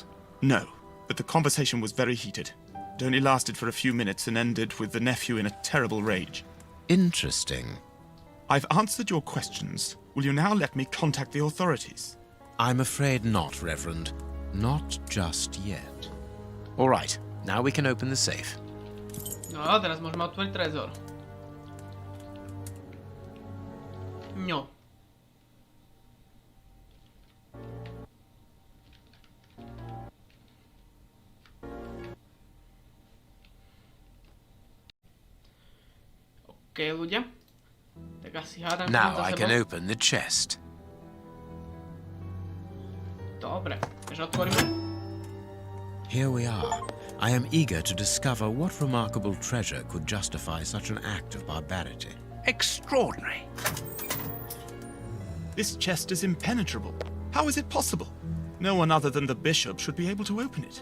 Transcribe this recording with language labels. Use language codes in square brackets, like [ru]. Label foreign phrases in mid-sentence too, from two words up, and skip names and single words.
[en] No, but the conversation was very heated. It only lasted for a few minutes and ended with the nephew in a terrible rage. Interesting. I've answered your questions. Will you now let me contact the authorities? I'm afraid not, Reverend. Not just yet. All right, now we can open the safe. No, [sk] teraz môžeme otvoriť trezor. No. OK, ľudia. Tak asi hádam. [en] Now I can open the chest. [sk] Dobre, takže otvoríme. [en] Here we are. I am eager to discover what remarkable treasure could justify such an act of barbarity. Extraordinary. This chest is impenetrable. How is it possible? No one other than the bishop should be able to open it.